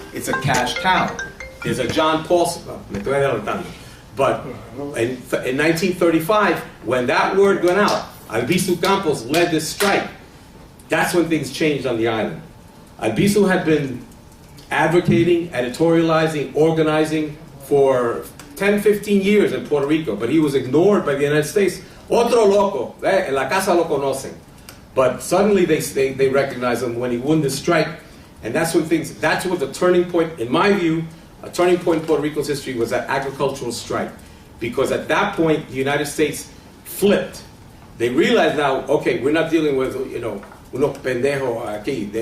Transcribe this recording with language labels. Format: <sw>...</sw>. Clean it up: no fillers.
<en>It's a cash cow. There's a John Paulson, but in 1935, when that word went out, Albizu Campos led this strike. That's when things changed on the island. Albizu had been advocating, editorializing, organizing for 10, 15 years in Puerto Rico, but he was ignored by the United States.</en> <es>Otro loco, en la casa lo conocen.</es> <en>But suddenly they recognized him when he won this strike, and that's what the turning point, in my view, a turning point in Puerto Rico's history was that agricultural strike. Because at that point, the United States flipped. They realized now, okay, we're not dealing with,</en> <es>unos pendejos aquí.</es>